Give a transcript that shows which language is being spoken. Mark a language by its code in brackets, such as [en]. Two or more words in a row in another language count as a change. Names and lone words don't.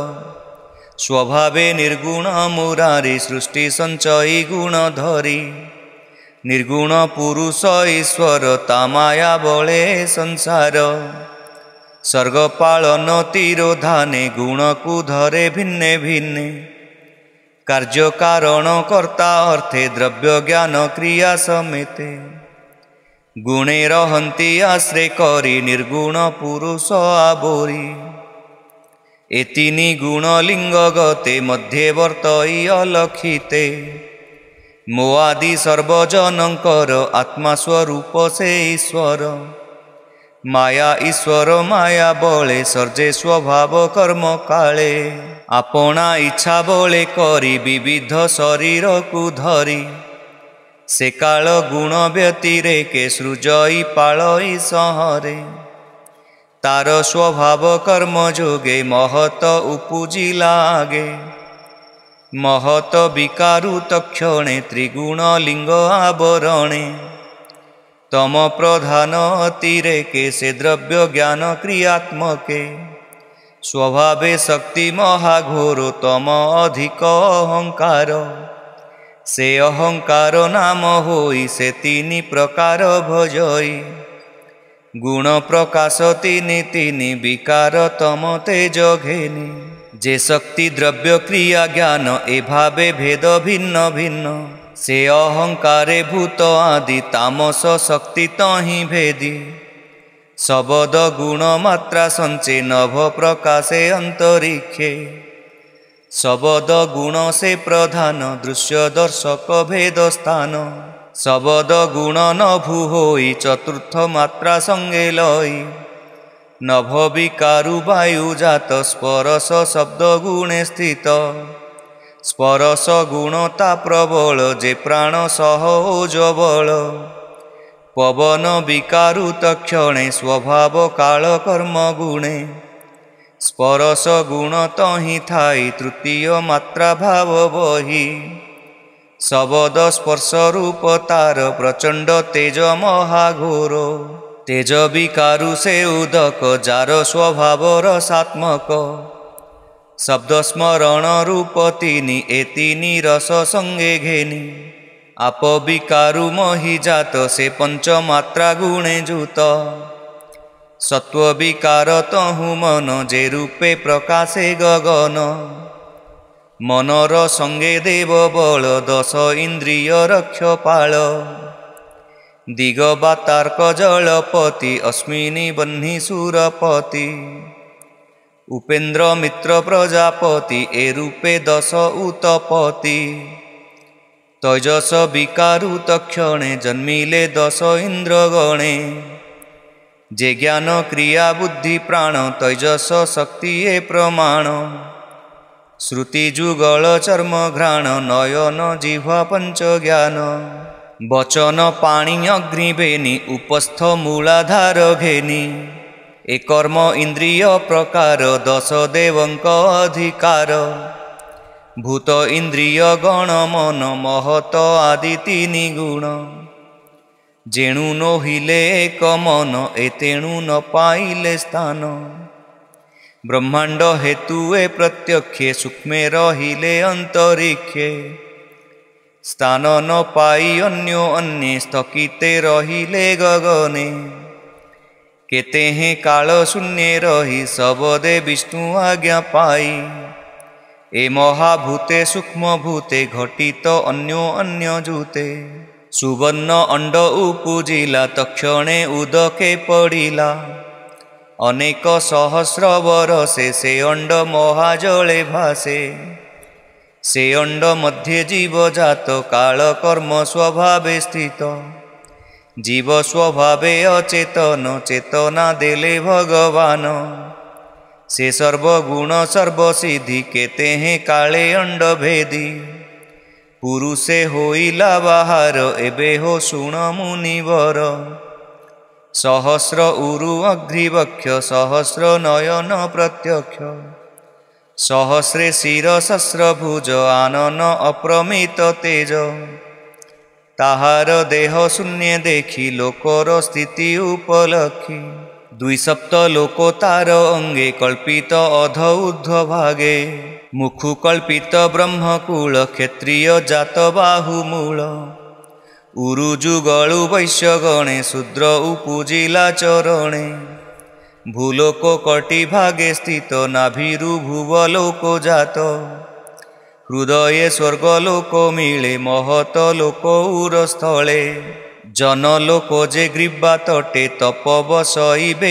[or] ସ୍ୱଭାବେ ନିର୍ଗୁଣ ମୁରାରୀ ସୃଷ୍ଟି ସଞ୍ଚୟୀ ଗୁଣ ଧରୀ। ନିର୍ଗୁଣ ପୁରୁଷ ଈଶ୍ୱର ତା ମାୟା ବଳେ ସଂସାର। ସ୍ୱର୍ଗ ପାଳନ ତିରୋଧାନେ ଗୁଣକୁ ଧରେ ଭିନ୍ନେ ଭିନ୍ନେ କାର୍ଯ୍ୟ କାରଣ କର୍ତ୍ତା ଅର୍ଥେ ଦ୍ରବ୍ୟ ଜ୍ଞାନ କ୍ରିୟା ସମେତେ ଗୁଣେ ରହନ୍ତି ଆଶ୍ରେ କରୀ ନିର୍ଗୁଣ ପୁରୁଷ ଆବୋରୀ ଏତିନି ଗୁଣ ଲିଙ୍ଗ ଗତେ ମଧ୍ୟବର୍ତ୍ତଈ ଅଲକ୍ଷିତେ ମୋଆଦି ସର୍ବଜନକର ଆତ୍ମା ସ୍ୱରୂପ ସେ ଈଶ୍ୱର ମାୟା ଈଶ୍ୱର ମାୟା ବଳେ ସର୍ଜେ ସ୍ୱଭାବ କର୍ମ କାଳେ ଆପଣା ଇଚ୍ଛା ବଳେ କରୀ ବିବିଧ ଶରୀର କୋ ଧରୀ ସେ କାଳ ଗୁଣ ବ୍ୟତିରେକେ ସୃଜଈ ପାଳଈ ସହରେ ତାର ସ୍ୱଭାବ କର୍ମ ଯୋଗେ ମହତ ଉପୁଜିଲା ଆଗେ ମହତ ବିକାରୁ ତକ୍ଷଣେ ତ୍ରିଗୁଣ ଲିଙ୍ଗ ଆବରଣେ ତମ ପ୍ରଧାନ ଅତିରେକେ ସେ ଦ୍ରବ୍ୟ ଜ୍ଞାନ କ୍ରିୟାତ୍ମକେ ସ୍ୱଭାବେ ଶକ୍ତି ମହାଘୋର ତମ ଅଧିକ ଅହଙ୍କାର ସେ ଅହଙ୍କାର ନାମ ହୋଈ ସେ ତୀନି ପ୍ରକାର ଭଜଈ ଗୁଣ ପ୍ରକାଶ ତୀନି ତୀନି ବିକାର ତମ ତେଜ ଘେନୀ ଯେ ଶକ୍ତି ଦ୍ରବ୍ୟ କ୍ରିୟା ଜ୍ଞାନ ଏ ଭାବେ ଭେଦ ଭିନ୍ନ ଭିନ୍ନ ସେ ଅହଙ୍କାରେ ଭୂତ ଆଦି ତାମସ ଶକ୍ତି ତହି ଭେଦୀ ଶବ୍ଦ ଗୁଣ ମାତ୍ରା ସଞ୍ଚେ ନଭ ପ୍ରକାଶେ ଅନ୍ତରିକ୍ଷେ ଶବ୍ଦ ଗୁଣ ସେ ପ୍ରଧାନ ଦୃଶ୍ୟ ଦର୍ଶକ ଭେଦ ସ୍ଥାନ ଶବ୍ଦ ଗୁଣ ନଭୁ ହୋଈ ଚତୁର୍ଥ ମାତ୍ରା ସଙ୍ଗେ ଲଈ ନଭ ବିକାରୁ ବାୟୁ ଜାତ ସ୍ପର୍ଶ ଶବ୍ଦ ଗୁଣେ ସ୍ଥିତ ସ୍ପର୍ଶ ଗୁଣତା ପ୍ରବଳ ଯେ ପ୍ରାଣ ସହ ଓଜ ବଳ ପବନ ବିକାରୁ ତକ୍ଷଣେ ସ୍ୱଭାବ କାଳ କର୍ମ ଗୁଣେ ସ୍ପର୍ଶ ଗୁଣ ତହି ଥାଈ ତୃତୀୟ ମାତ୍ରା ଭାବ ବହୀ ଶବ୍ଦ ସ୍ପର୍ଶ ରୂପ ତାର ପ୍ରଚଣ୍ଡ ତେଜ ମହାଘୋର ତେଜ ବିକାରୁ ସେ ଉଦକ ଯାର ସ୍ୱଭାବ ରସାତ୍ମକ ଶବ୍ଦ ସ୍ମରଣ ରୂପ ତୀନି ଏତିନି ରସ ସଙ୍ଗେ ଘେନୀ ଆପ ବିକାରୁ ମହୀ ଜାତ ସେ ପଞ୍ଚ ମାତ୍ରା ଗୁଣେ ଯୁତ ସତ୍ୱ ବିକାର ତହୁ ମନ ଯେ ରୂପେ ପ୍ରକାଶେ ଗଗନ ମନର ସଙ୍ଗେ ଦେବ ବଳ ଦଶ ଇନ୍ଦ୍ରିୟ ରକ୍ଷପାଳ ଦିଗବାତାର୍କ ଜଳପତି ଅସ୍ମିନି ବହ୍ନି ସୁରପତି ଉପେନ୍ଦ୍ର ମିତ୍ର ପ୍ରଜାପତି ଏ ରୂପେ ଦଶ ଉତ୍ପତ୍ତି ତୈଜସ ବିକାରୁ ତକ୍ଷଣେ ଜନ୍ମିଲେ ଦଶ ଇନ୍ଦ୍ରଗଣେ ଯେ ଜ୍ଞାନ କ୍ରିୟା ବୁଦ୍ଧି ପ୍ରାଣ ତୈଜସ ଶକ୍ତି ଏ ପ୍ରମାଣ ଶ୍ରୁତି ଯୁଗଳ ଚର୍ମ ଘ୍ରାଣ ନୟନ ଜିହ୍ୱା ପଞ୍ଚ ଜ୍ଞାନ ବଚନ ପାଣୀ ଅଗ୍ନିବେଣୀ ଉପସ୍ଥ ମୂଳାଧାର ଘେନୀ ଏ କର୍ମ ଇନ୍ଦ୍ରିୟ ପ୍ରକାର ଦଶ ଦେବଙ୍କ ଅଧିକାର ଭୂତ ଇନ୍ଦ୍ରିୟ ଗଣ ମନ ମହତ ଆଦି ତୀନି ଗୁଣ ଯେଣୁ ନୋହିଲେ ଏକ ମନ ଏତେଣୁ ନ ପାଇଲେ ସ୍ଥାନ ବ୍ରହ୍ମାଣ୍ଡ ହେତୁ ଏ ପ୍ରତ୍ୟକ୍ଷେ ସୂକ୍ଷ୍ମେ ରହିଲେ ଅନ୍ତରିକ୍ଷେ ସ୍ଥାନ ନ ପାଈ ଅନ୍ୟୋ ଅନ୍ୟେ ସ୍ଥଗିତେ ରହିଲେ ଗଗନେ କେତେ ହେଁ କାଳ ଶୂନ୍ୟ ରହୀ ସବଦେ ବିଷ୍ଣୁ ଆଜ୍ଞା ପାଈ ଏ ମହାଭୂତେ ସୂକ୍ଷ୍ମ ଭୂତେ ଘଟିତ ଅନ୍ୟୋ ଅନ୍ୟ ଯୂତେ ସୁବର୍ଣ୍ଣ ଅଣ୍ଡ ଉପୁଜିଲା ତକ୍ଷଣେ ଉଦକେ ପଡ଼ିଲା ଅନେକ ସହସ୍ର ବରଷେ ସେ ଅଣ୍ଡ ମହାଜଳେ ଭାସେ ସେ ଅଣ୍ଡ ମଧ୍ୟେ ଜୀବ ଜାତ କାଳ କର୍ମ ସ୍ୱଭାବେ ସ୍ଥିତ ଜୀବ ସ୍ୱଭାବେ ଅଚେତନ ଚେତନା ଦେଲେ ଭଗବାନ ସେ ସର୍ବଗୁଣ ସର୍ବସିଦ୍ଧି କେତେ ହେଁ କାଳେ ଅଣ୍ଡ ଭେଦୀ ପୁରୁଷେ ହୋଇଲା ବାହାର ଏବେ ହୋ ଶୁଣ ମୁନିବର ସହସ୍ର ଉରୁ ଅଗ୍ରିବକ୍ଷ ସହସ୍ର ନୟନ ପ୍ରତ୍ୟକ୍ଷ ସହସ୍ରେ ଶିର ସହସ୍ର ଭୁଜ ଆନନ ଅପ୍ରମିତ ତେଜ ତାହାର ଦେହ ଶୂନ୍ୟ ଦେଖୀ ଲୋକର ସ୍ଥିତି ଉପଲକ୍ଷୀ ଦ୍ୱିସପ୍ତ ଲୋକୋ ତାର ଅଙ୍ଗେ କଳ୍ପିତ ଅଧ ଊର୍ଦ୍ଧ୍ୱ ଭାଗେ ମୁଖୁ କଳ୍ପିତ ବ୍ରହ୍ମକୂଳ କ୍ଷତ୍ରିୟ ଜାତ ବାହୁମୂଳ ଉରୁଯୁଗଳୁ ବୈଶ୍ୟ ଗଣେ ଶୂଦ୍ର ଉପୁଜିଲା ଚରଣେ ଭୂଲୋକ କଟି ଭାଗେ ସ୍ଥିତ ନାଭିରୁ ଭୁବଲୋକ ଜାତ ହୃଦୟେ ସ୍ୱର୍ଗଲୋକ ମିଳେ ମହତ ଲୋକ ଉରସ୍ଥଳେ ଜନଲୋକ ଯେ ଗ୍ରୀବା ତଟେ ତପ ବସଇବେ